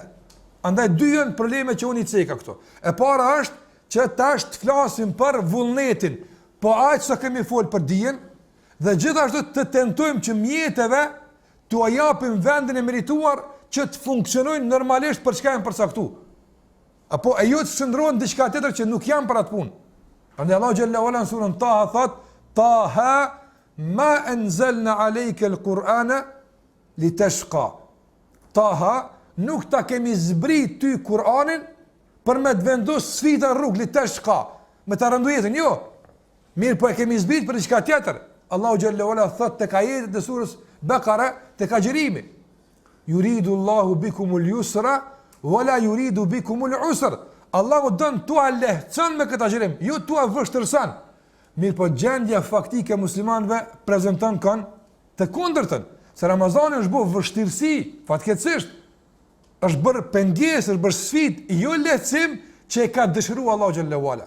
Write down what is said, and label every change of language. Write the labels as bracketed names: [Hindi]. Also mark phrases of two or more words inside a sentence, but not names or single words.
[Albanian] Andaj dy janë probleme që unë i ceka këto. E para është që tash të flasim për vullnetin, po aq sa kemi fol për dijen, dhe gjithashtu të tentojmë që mjeteve t'u japim vendin e merituar që të funksionojnë normalisht për çka janë përcaktuar. Apo e jo të shndrohen diçka tjetër që nuk janë për atë punë. Prandaj Allahu [Arabic] جل وعلا [Albanian] në surën Taha thot: [Arabic] "طه ما أنزلنا عليك القرآن لتشقى." [Albanian] Taha, nuk ta kemi zbrit ty Kur'anin për me të vendosur sfida rrugë litashqa, me ta rëndu jetën, jo. Mirë, po e kemi zbrit për diçka tjetër. Allahu [Arabic] جل وعلا [Albanian] thot tek ajetet e surës Bekara të kagjerimi. [Arabic] يريد الله بكم اليسر ولا يريد بكم العسر. [Albanian] Allahu dën tua lehtëson me këtë agjerim, jo tua vështërson. Mirë po gjendja faktike e muslimanëve prezanton kanë të kundërtën. Se Ramazani është bërë vështirësi, fatkeqësisht. Është bërë pengesë, është bërë sfidë, jo lehtësim që e ka dëshiruar Allahu [Arabic] جل وعلا.